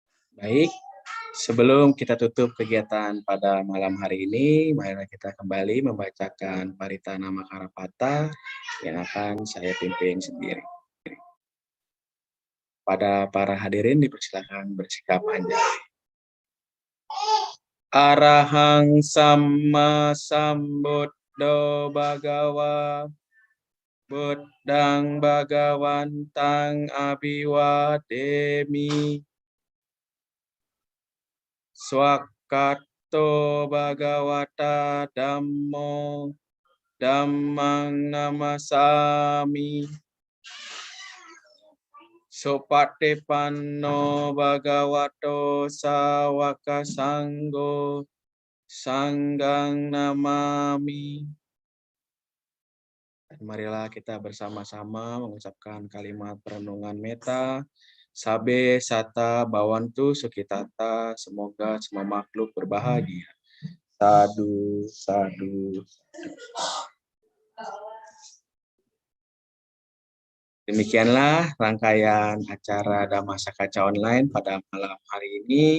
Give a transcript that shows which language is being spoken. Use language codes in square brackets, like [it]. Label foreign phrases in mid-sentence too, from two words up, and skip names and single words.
[id] Baik, sebelum kita tutup kegiatan pada malam hari ini, marilah kita kembali membacakan Paritana Makarapata yang akan saya pimpin sendiri. Pada para hadirin dipersilakan bersikap anjali. [pi] Arahang Sama Sambuddho Bhagawa Buddhang Bhagawantang Abhiwademi Swakato Bhagawata Dhammo Dhammang Namasami Sopatipanno Bhagavato Sawaka Sanggo Sanggang Namami. [id] Dan marilah kita bersama-sama mengucapkan kalimat perenungan meta. [pi] Sabe Sata Bawantu Sukitata, [id] semoga semua makhluk berbahagia. [pi] Sadu, sadu. [id] Demikianlah rangkaian acara Dhammasakaca Online pada malam hari ini.